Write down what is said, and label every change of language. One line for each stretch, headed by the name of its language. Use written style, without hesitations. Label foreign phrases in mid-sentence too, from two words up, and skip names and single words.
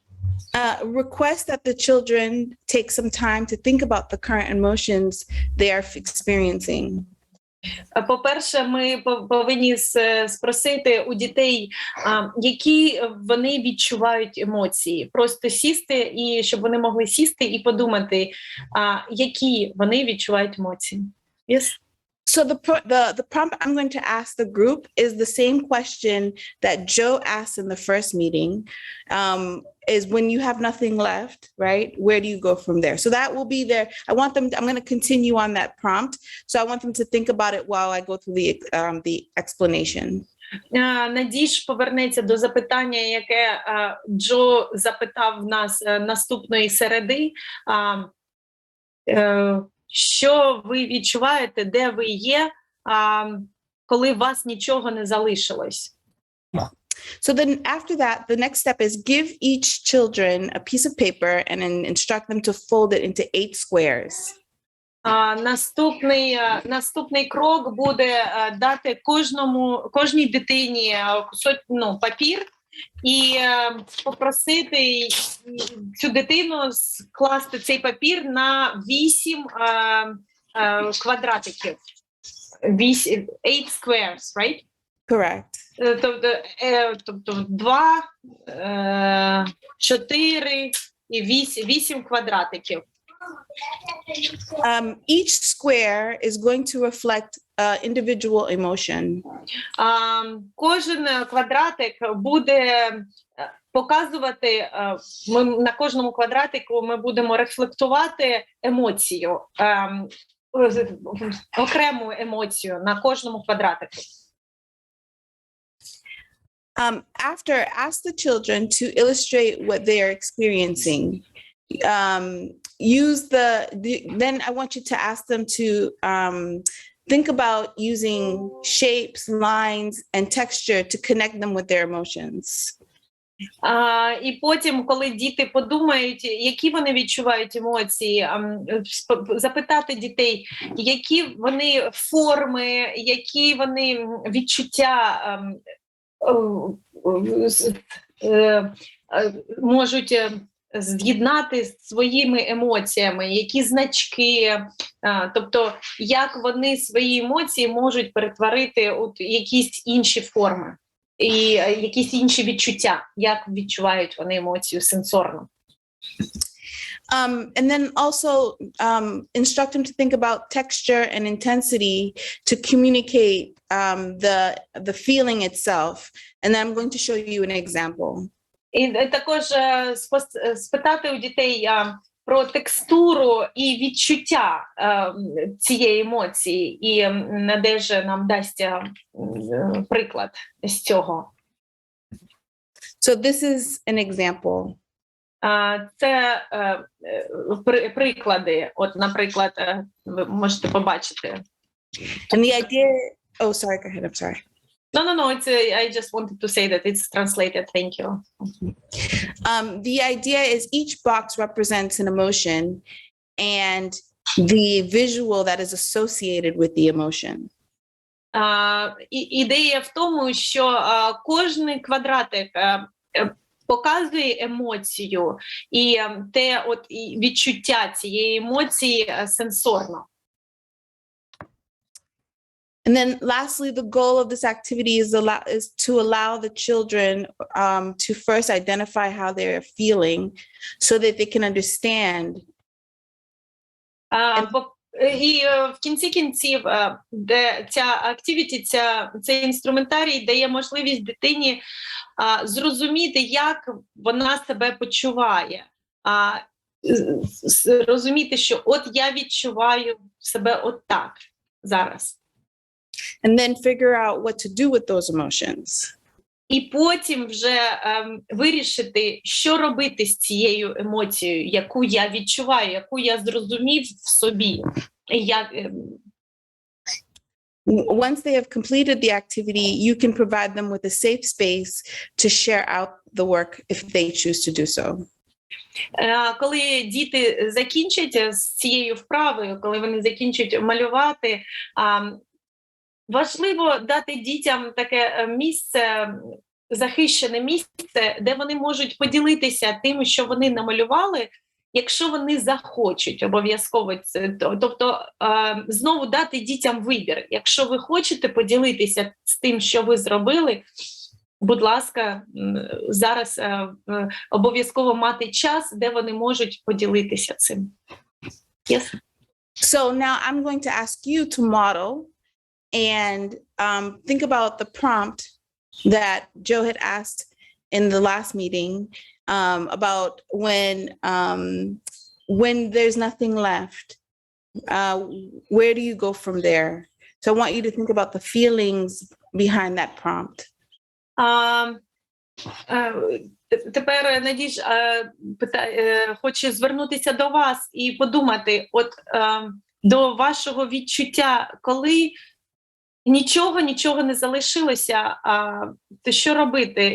English: Request that the children take some time to think about the current emotions they are experiencing.
Ukrainian: По-перше, ми повинні спросити у дітей, які вони відчувають емоції. Просто сісти, і щоб вони могли сісти і подумати, які вони відчувають емоції.
English: Yes? So the prompt I'm going to ask the group is the same question that Joe asked in the first meeting, is when you have nothing left, right? Where do you go from there? So that will be there. I'm going to continue on that prompt. So I want them to think about it while I go through the explanation.
Ukrainian: Надіж повернеться до запитання, яке Джо запитав нас наступної середи. Що ви відчуваєте, де ви є, коли у вас нічого не залишилось?
English: So then after that, the next step is give each children a piece of paper and then instruct them to fold it into 8 squares.
Ukrainian: Наступний крок буде дати кожній дитині папір і попросити цю дитину скласти цей папір на 8 квадратиків.
English: 8 squares, right? Correct.
Ukrainian: Тобто 2, 4 і 8 квадратиків.
English: Each square is going to reflect individual emotion.
Ukrainian: Кожен квадратик буде показувати, на кожному квадратику ми будемо рефлектувати емоцію, окрему емоцію на кожному квадратику.
English: After, ask the children to illustrate what they are experiencing. Then I want you to ask them to think about using shapes, lines, and texture to connect them with their emotions.
Ukrainian: І потім, коли діти подумають, які вони відчувають емоції, запитати дітей, які вони форми, які вони відчуття можуть з'єднати з своїми емоціями, які значки, тобто як вони свої емоції можуть перетворити у якісь інші форми і якісь інші відчуття, як відчувають вони емоцію сенсорно.
English: And then also instruct them to think about texture and intensity to communicate the feeling itself. And then I'm going to show you an example.
Ukrainian: І також спитати у дітей про текстуру і відчуття цієї емоції, і Надежда нам дасть приклад з цього.
English: So this is an example.
Ukrainian: Це приклади. От, наприклад, ви можете побачити.
English: And the idea, oh, sorry, go ahead, I'm sorry. No, I just wanted to say that it's translated. Thank you. The idea is each box represents an emotion and the visual that is associated with the emotion.
Ukrainian: Ідея в тому, що кожний квадратик показує емоцію і те відчуття цієї емоції сенсорно.
English: And then lastly, the goal of this activity is to allow the children to first identify how they're feeling so that they can understand.
Ukrainian: І в кінці кінців, де ця activity, цей інструментарій дає можливість дитині зрозуміти, як вона себе почуває, розуміти, що от я відчуваю себе от так зараз.
English: And then figure out what to do with those emotions.
Ukrainian: І потім вже вирішити, що робити з цією емоцією, яку я відчуваю, яку я зрозумів в собі.
English: Once they have completed the activity, you can provide them with a safe space to share out the work if they choose to do so.
Ukrainian: Коли діти закінчать з цією вправою, коли вони закінчать малювати, важливо дати дітям таке місце, захищене місце, де вони можуть поділитися тим, що вони намалювали, якщо вони захочуть обов'язково це. Тобто знову дати дітям вибір. Якщо ви хочете поділитися з тим, що ви зробили, будь ласка, зараз обов'язково мати час, де вони можуть поділитися цим.
English: Yes. So now I'm going to ask you to model and think about the prompt that Joe had asked in the last meeting about when there's nothing left, where do you go from there? So I want you to think about the feelings behind that prompt.
Ukrainian: Тепер, Надіж, хочу звернутися до вас і подумати до вашого відчуття, коли нічого не залишилося, то що робити?